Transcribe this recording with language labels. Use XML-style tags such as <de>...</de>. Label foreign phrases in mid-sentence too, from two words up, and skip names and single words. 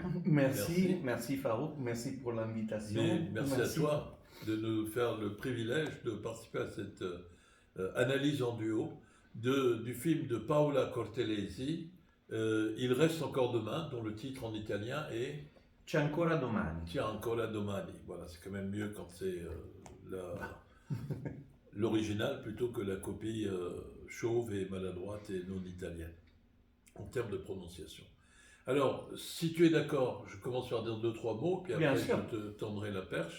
<fr>Merci, Merci. merci Farouk, merci pour Mais l'invitation. merci à toi de nous faire le privilège de participer à cette analyse en duo du film de Paola Cortellesi, Il reste encore demain, dont le titre en italien est C'è ancora domani. C'è ancora domani. Voilà, c'est quand même mieux quand c'est Bah. l'original plutôt que la copie chauve et maladroite et non italienne, en termes de prononciation. Alors, si tu es d'accord, je commence par dire deux, trois mots, puis Bien après sûr. je te tendrai la perche.</fr>